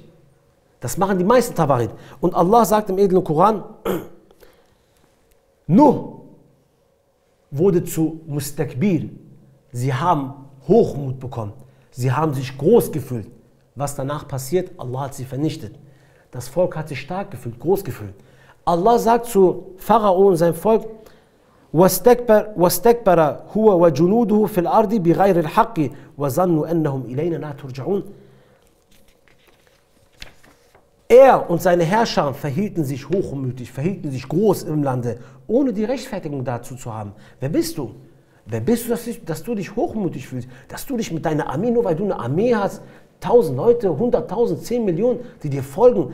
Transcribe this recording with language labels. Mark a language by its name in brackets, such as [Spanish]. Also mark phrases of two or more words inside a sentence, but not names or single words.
[German] Das machen die meisten Tawarit. Und Allah sagt im edlen Koran, Nuh wurde zu Mustakbir. Sie haben Hochmut bekommen. Sie haben sich groß gefühlt. Was danach passiert? Allah hat sie vernichtet. Das Volk hat sich stark gefühlt, groß gefühlt. Allah sagt zu Pharao und seinem Volk, [Arabic] وَاسْتَكْبَرَ هُوَ وَجُنُودُهُ فِي الْأَرْضِ بِغَيْرِ الْحَقِّ وَظَنُّوا أَنَّهُمْ إِلَيْنَا لَا تُرْجَعُونَ. [German] Er und seine Herrscher verhielten sich hochmütig, verhielten sich groß im Lande, ohne die Rechtfertigung dazu zu haben. Wer bist du? Wer bist du, dass du dich hochmütig fühlst? Dass du dich mit deiner Armee, nur weil du eine Armee hast, 1000 Leute, 100.000, 10 Millionen, die dir folgen.